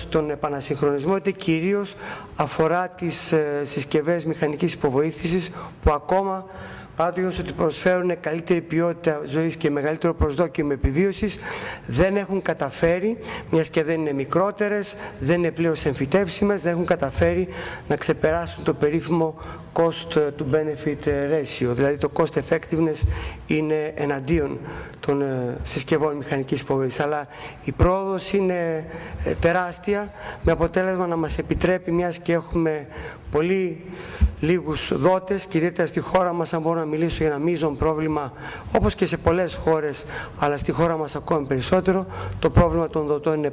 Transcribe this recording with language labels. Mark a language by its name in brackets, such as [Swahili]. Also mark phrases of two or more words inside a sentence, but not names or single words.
[Greek] τον επανασυγχρονισμό, είτε κυρίως αφορά τις συσκευές μηχανικής υποβοήθησης, που ακόμα, παρά το γεγονός ότι προσφέρουν καλύτερη ποιότητα ζωής και μεγαλύτερο προσδόκιμο επιβίωσης, δεν έχουν καταφέρει, μιας και δεν είναι μικρότερες, δεν είναι πλήρως εμφυτεύσιμες, δεν έχουν καταφέρει να ξεπεράσουν το περίφημο [English] cost to benefit ratio, [Greek] δηλαδή το [English] cost effectiveness [Greek] είναι εναντίον των συσκευών μηχανικής υποβοήθησης. Αλλά η πρόοδος είναι τεράστια, με αποτέλεσμα να μας επιτρέπει, μιας και έχουμε πολύ λίγους δότες, και ιδιαίτερα στη χώρα μας, αν μπορώ να μιλήσω για ένα μείζον πρόβλημα, όπως και σε πολλές χώρες, αλλά στη χώρα μας ακόμη περισσότερο, το πρόβλημα των δοτών είναι